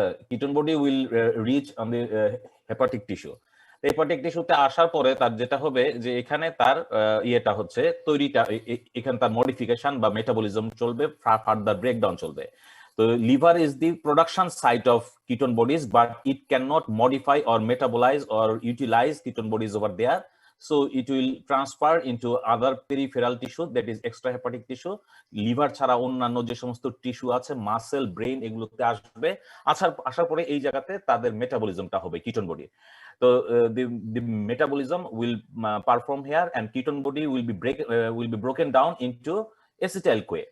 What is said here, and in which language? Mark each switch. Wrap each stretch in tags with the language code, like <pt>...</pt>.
<en>Ketone body will reach on the hepatic tissue.</en> <bn>Hepatic টিস্যুতে আসার পরে তার যেটা হবে যে এখানে তার ইয়েটা হচ্ছে তৈরিটা, এখানে তার মডিফিকেশন বা মেটাবলিজম চলবে, ফার্দার ব্রেকডাউন চলবে।</bn> <en>তো liver is the production site of ketone bodies, but it can not modify or metabolize or utilize ketone bodies over there. So it will transfer into other peripheral tissue, that is extrahepatic tissue.</en> <bn>Liver ছাড়া অন্যান্য যে সমস্ত tissue আছে, muscle, brain, এগুলোতে আসবে। আসার পরে এই জায়গাতে তাদের মেটাবলিজমটা হবে ketone body.</bn> <en>So the metabolism will perform here, and ketone body will be broken down into acetyl-CoA.</en>